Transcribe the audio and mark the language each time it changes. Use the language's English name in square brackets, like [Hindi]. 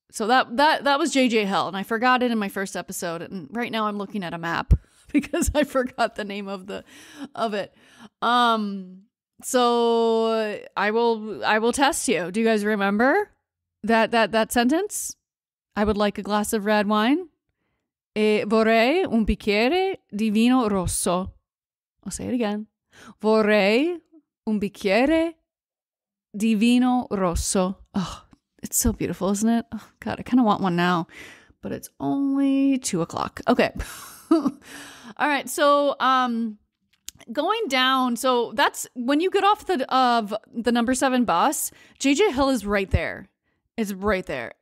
[English] So that was JJ Hill, and I forgot it in my first episode. And right now I'm looking at a map because I forgot the name of it. So I will test you. Do you guys remember that sentence? I would like a glass of red wine. [Italian] E vorrei un bicchiere di vino rosso. [English] I'll say it again. [Italian] Vorrei un bicchiere di vino rosso. [English] Oh, it's so beautiful, isn't it? Oh, God, I kind of want one now, but it's only 2:00. Okay. All right. So, going down. So that's when you get off the number 7 bus, JJ Hill is right there. It's right there.